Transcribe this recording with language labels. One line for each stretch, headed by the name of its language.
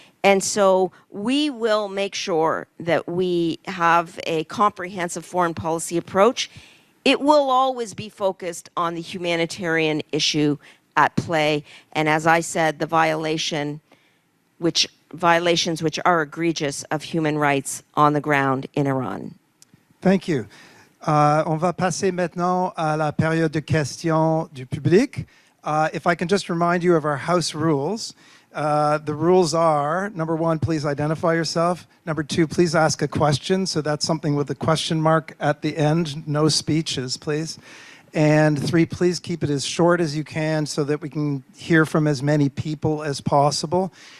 English: And so we will make sure that we have a comprehensive foreign policy approach. It will always be focused on the humanitarian issue at play. And as I said, the violations which are egregious of human rights on the ground in Iran. Thank you.
French: On va passer maintenant à la période de questions du public.
English: If I can just remind you of our house rules. The rules are, number one, please identify yourself. Number two, please ask a question. So that's something with a question mark at the end. No speeches, please. And three, please keep it as short as you can so that we can hear from as many people as possible.